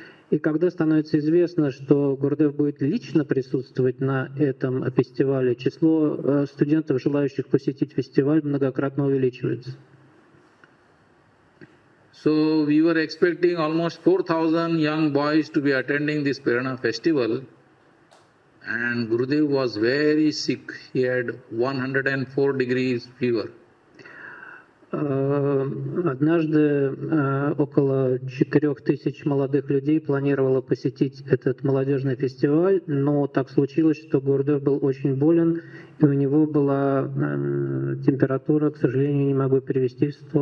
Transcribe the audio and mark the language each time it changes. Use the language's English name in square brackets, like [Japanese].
[Russian] И когда становится известно, что Гурудев будет лично присутствовать на этом фестивале, число студентов, желающих посетить фестиваль, многократно увеличивается. [English] So we were expecting almost 4,000 young boys to be attending this Prerna festival, and Gurudev was very sick. He had 104 degrees fever. [Russian] Однажды около 4000 молодых людей планировало посетить этот молодежный фестиваль, но так случилось, что Гурудев был очень болен, и у него была температура, к сожалению, не могу перевести,